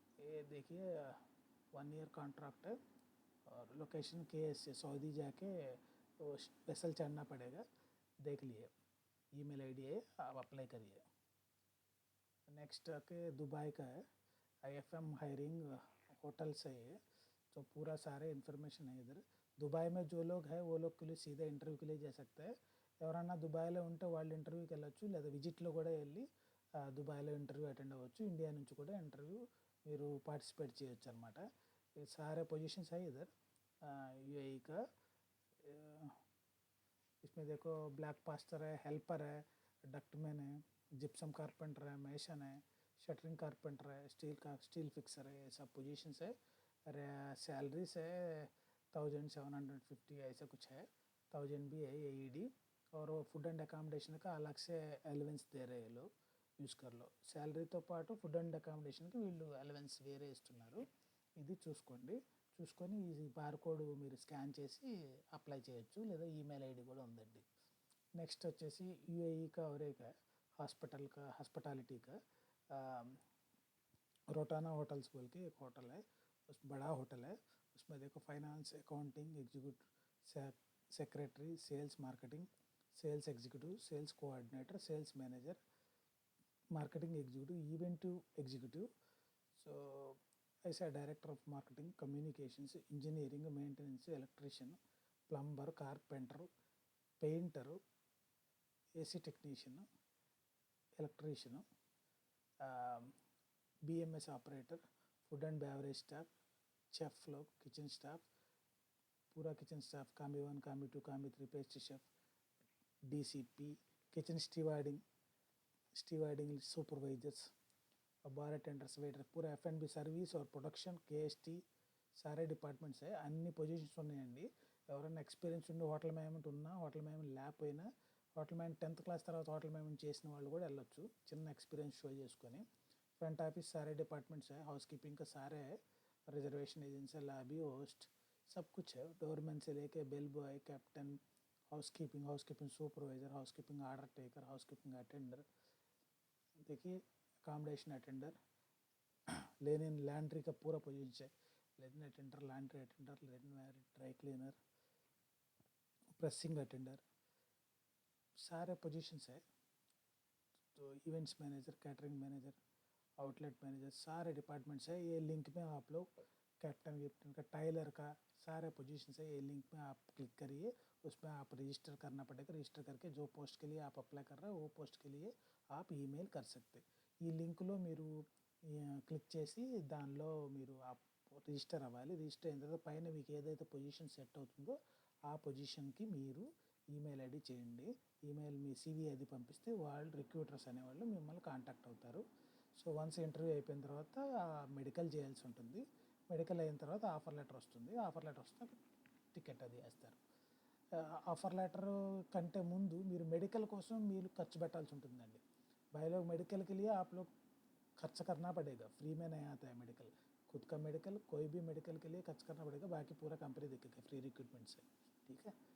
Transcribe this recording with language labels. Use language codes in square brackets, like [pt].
[hi] ये देखिए 1 year contract है और लोकेशन KSA सऊदी जाके वेसल चढ़ना पड़ेगा. देख लिए, ईमेल ID है, आप अप्लाई करिए. नेक्स्ट के दुबई का है. IFM हायरिंग होटल से है. तो पूरा सारे इन्फॉर्मेशन है इधर. दुबई में जो लोग हैं वो लोग के लिए सीधा इंटरव्यू के लिए जा सकते हैं. [te] ఎవరన్నా దుబాయ్లో ఉంటే వాళ్ళు ఇంటర్వ్యూకి వెళ్ళొచ్చు, లేదా విజిట్లో కూడా వెళ్ళి దుబాయ్లో ఇంటర్వ్యూ అటెండ్ అవ్వచ్చు. ఇండియా నుంచి కూడా ఇంటర్వ్యూ మీరు పార్టిసిపేట్ చేయొచ్చు అనమాట. [hi] सारे पोजीशंस है इधर UAE का. इसमें देखो ब्लैक पास्टर है, हेल्पर है, डक्टमैन है, जिप्सम कारपेंटर है, मेसन है, शटरिंग कारपेंटर है, स्टील फिक्सर है. ये सब पोजीशंस है. सैलरीज है 1750 ऐसा कुछ है. 1000 भी है AED. और वो फूड అండ్ అకామిడేషన్ का अलग से అలవెన్స్ दे रहे हैं लोग, యూస్ कर लो. [te] శాలరీతో పాటు ఫుడ్ అండ్ అకామిడేషన్కి వీళ్ళు అలవెన్స్ వేరే ఇస్తున్నారు. ఇది చూసుకోండి. చూసుకొని ఈ బార్కోడ్ మీరు స్కాన్ చేసి అప్లై చేయొచ్చు, లేదా ఈమెయిల్ ID కూడా ఉందండి. నెక్స్ట్ వచ్చేసి [hi] UAE का और एक है हॉस्पिटैलिटी का रोटाना होटल्स बोल के एक होटल है. उस बड़ा होटल है. उसमें देखो finance, accounting, executive secretary, sales marketing, sales executive, sales coordinator, sales manager, marketing executive, event executive. सो ऐसा director of marketing, communications, engineering, maintenance, electrician, plumber, carpenter, painter, AC technician, electrician, BMS operator, food and beverage staff, chef लोग, kitchen staff, पूरा kitchen staff, कामी 1, कामी 2, कामी 3, pastry chef, DCP, kitchen स्टीवार्डिंग supervisors, बार attenders, waiter, पूरा F&B service और production, KST सारे departments [te] అన్ని positions ఉన్నాయండి. ఎవరైనా ఎక్స్పీరియన్స్ ఉండి హోటల్ మేనేజ్మెంట్ ఉన్నా, హోటల్ మేనేజ్మెంట్ లేకపోయినా, హోటల్ మేనేజ్మెంట్ 10th క్లాస్ తర్వాత హోటల్ మేనేజ్మెంట్ చేసిన వాళ్ళు కూడా వెళ్ళొచ్చు, చిన్న ఎక్స్పీరియన్స్ షో చేసుకొని. [hi] फ्रंट ऑफिस सारे डिपार्टमेंट्स है, हाउस कीपिंग का सारे है, रिजर्वेशन एजेंसी, लॉबी, होस्ट, सब कुछ है। डोरमैन से लेके bell boy, captain, house keeping supervisor, house keeping order taker, house keeping attender, देखिए अकामडेशन अटेंडर, लेनिन लैंड्री का पूरा पोजीशन है, Lenin attender, Landry attender, Lenin dry cleaner, pressing attender, सारे पोजीशंस है। तो events manager, catering manager, outlet manager, सारे departments है। ये लिंक में आप लोग कैप्टन विप्टन का, टाइलर का, सारे पोजीशंस है। ये लिंक में आप क्लिक करिए, उसमें आप रजिस्टर करना पड़ेगा। रजिस्टर करके जो पोस्ट के लिए आप अप्लाई कर रहे हो वो पोस्ट के लिए आप ఈమెయిల్ कर सकते। [te] ఈ లింక్లో మీరు క్లిక్ చేసి దానిలో మీరు రిజిస్టర్ అవ్వాలి। రిజిస్టర్ అయిన తర్వాత పైన మీకు ఏదైతే పొజిషన్ సెట్ అవుతుందో ఆ పొజిషన్కి మీరు ఈమెయిల్ ఐడి చేయండి। ఈమెయిల్ మీ సివి అది పంపిస్తే వాళ్ళు రిక్రూటర్స్ అనేవాళ్ళు మిమ్మల్ని కాంటాక్ట్ అవుతారు। సో వన్స్ ఇంటర్వ్యూ అయిపోయిన తర్వాత మెడికల్ చేయాల్సి ఉంటుంది। మెడికల్ అయిన తర్వాత ఆఫర్ లెటర్ వస్తుంది। ఆఫర్ లెటర్ వస్తే టికెట్ అది వేస్తారు। ఆఫర్ లెటర్ కంటే ముందు మీరు మెడికల్ కోసం మీరు ఖర్చు పెట్టాల్సి ఉంటుందండి। [hi] भाई लोग मेडिकल के लिए आप लोग खर्च करना पड़ेगा, फ्री में नहीं आता है मेडिकल। खुद का मेडिकल, कोई भी मेडिकल के लिए खर्च करना पड़ेगा, बाकी पूरा कंपनी देखेगा फ्री रिक्रूटमेंट से, ठीक है।